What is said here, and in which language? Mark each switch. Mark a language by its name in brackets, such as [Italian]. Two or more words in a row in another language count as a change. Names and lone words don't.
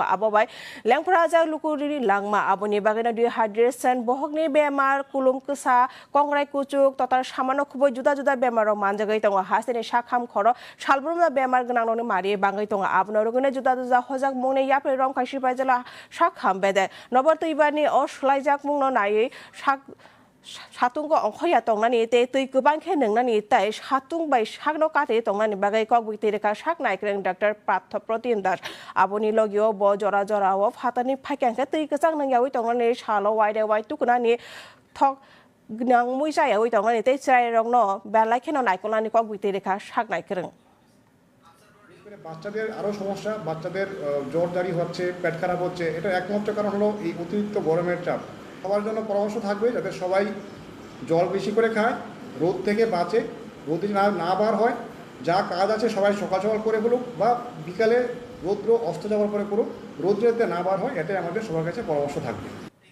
[Kok Borok] abobai lengphra ja lukuri langma aboni bagena dehydration bohogni bemar kulum ksa kongrai kuchuk totar samano khuboi juda juda bemaro manjagai tongo hasteni sakham khoro salbrumna bemar gnangnoni mari bangai tongo abno rogene juda juda hojak mungni yapre rong khaisi baijala sakham bede noborto ibani oslaijak mungno nai sak Satung ko ongkhoya tongnani te tui kubang khe nungnani tai satung bai sakno kate tongnani bagai kok bukti ka sak naikreng Dr. Partha Protein Das aboni logio bo jora jora o phatani phakyang khe tui kachang nangyawi tongnani salo waide wai tukunani thok gnang muisa yawi tongnani te chai rongno belai kheno naikolani kok bukti ka sak naikreng [Bangla] বাচ্চাদের আরো সমস্যা বাচ্চাদের জ্বর জারি হচ্ছে পেট খারাপ হচ্ছে এটা একমাত্র কারণ হলো এই অতিরিক্ত গরমের চাপ সবার জন্য পরামর্শ থাকবে যাতে সবাই জল বেশি করে খায় রোদ থেকে বাঁচে রোদে না বার হয় যা কাজ আছে সবাই সকাল সকাল করে বলুক বা বিকালে রৌদ্র অস্ত যাওয়ার পরে করুক রোদ যাতে না বার হয় এটাই আমাদের সবার কাছে পরামর্শ থাকবে